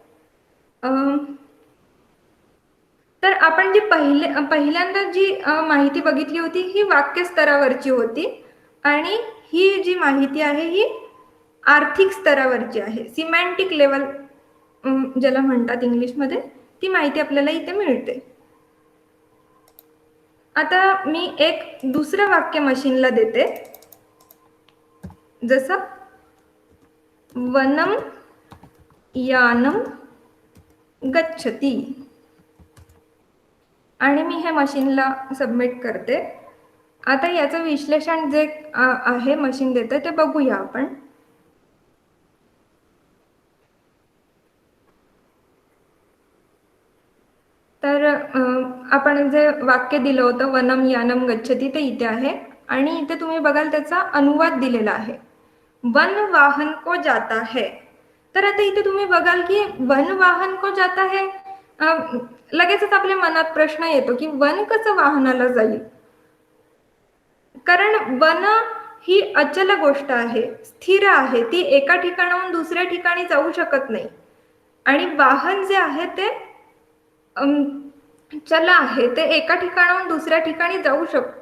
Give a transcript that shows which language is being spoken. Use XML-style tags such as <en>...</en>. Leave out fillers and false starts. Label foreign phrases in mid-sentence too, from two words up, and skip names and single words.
<mr>तर आपण जी पहिल्यांदा जी माहिती बघितली होती ही वाक्य स्तरावरची होती आणि ही जी माहिती आहे ही आर्थिक स्तरावरची आहे.</mr> <en>semantic level</en> <mr>ज्याला म्हणतात इंग्लिशमध्ये, ती माहिती आपल्याला इथे मिळते. आता मी एक दुसरं वाक्य मशीनला देते, जसं</mr> <sa>वनम यानम गच्छती</sa> <mr>आणि मी हे मशीनला सबमिट करते. आता याचं विश्लेषण जे आहे मशीन देते ते बघूया आपण. तर आपण जे वाक्य दिलं होतं</mr> <sa>वनम यानम गच्छती</sa> <mr>ते इथे आहे आणि इथे तुम्ही बघाल त्याचा अनुवाद दिलेला आहे,</mr> <hi>वन वाहन को जाता है.</hi> <mr>तर आता इथे तुम्ही बघाल की</mr> <hi>वन वाहन को जाता है,</hi> <mr>लगेचच आपल्या मनात प्रश्न येतो की वन कसं वाहनाला जाईल. कारण वन ही अचल गोष्ट आहे, स्थिर आहे, ती एका ठिकाणाहून दुसऱ्या ठिकाणी जाऊ शकत नाही. आणि वाहन जे आहे ते चल आहे, ते एका ठिकाणाहून दुसऱ्या ठिकाणी जाऊ शकतं.</mr>